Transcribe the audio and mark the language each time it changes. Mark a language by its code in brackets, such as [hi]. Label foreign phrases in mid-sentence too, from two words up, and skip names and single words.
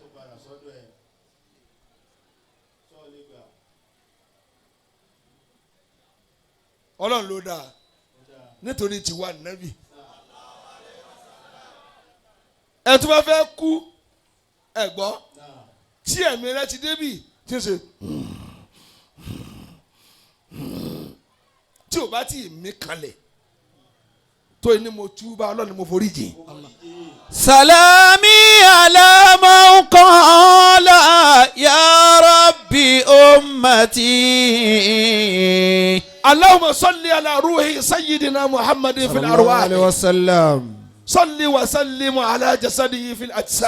[yo] Ọlọ́run ló dáa nítorí tiwa nàbì ẹ tó bá fẹ́ kú ẹ gbọ́ tí ẹ̀mí rẹ ti débì tí ń ṣe tí ò bá tí ì mí kalẹ̀ tó ní mo túbà Ọlọ́run ni mo forí jìn. [ar] سلامي على من قال يا ربي أمتي. اللهم صل على روح سيدنا محمد في الأرواح صلى الله عليه وسلم. صل وسلم على جسده في الأجساد